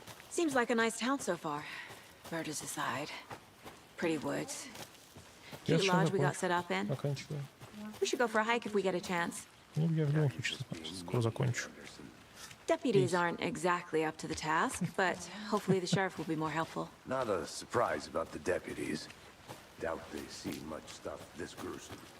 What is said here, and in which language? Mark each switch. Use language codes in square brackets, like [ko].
[en] Seems like a nice town so far. Murders aside. Pretty woods. Cute lodge we got set up in. [ru] Заканчиваем. [en] We should go for a hike if we get a chance. [ru] Ну, я в любом случае скоро закончу. [en] Deputies aren't exactly up to the task, but hopefully the sheriff will be more helpful. Not a surprise about the deputies. Doubt they see much stuff this gruesome.